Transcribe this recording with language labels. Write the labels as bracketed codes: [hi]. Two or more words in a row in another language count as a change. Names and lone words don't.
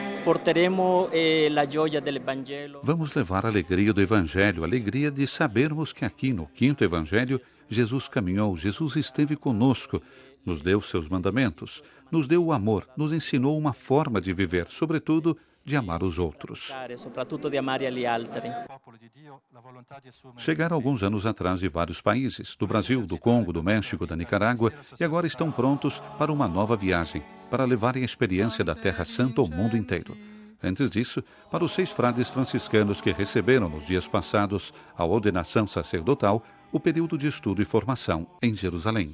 [it] porteremo la gioia dell'Evangelo. [pt] Vamos levar a alegria do Evangelho, a alegria de sabermos que aqui no quinto Evangelho, Jesus caminhou, Jesus esteve conosco, nos deu seus mandamentos, nos deu o amor, nos ensinou uma forma de viver, sobretudo de amar os outros. [it] Soprattutto di amare gli altri. [pt] Chegaram alguns anos atrás de vários países, do Brasil, do Congo, do México, da Nicarágua, e agora estão prontos para uma nova viagem, para levarem a experiência da Terra Santa ao mundo inteiro. Antes disso, para os 6 frades franciscanos que receberam nos dias passados a ordenação sacerdotal, o período de estudo e formação em Jerusalém.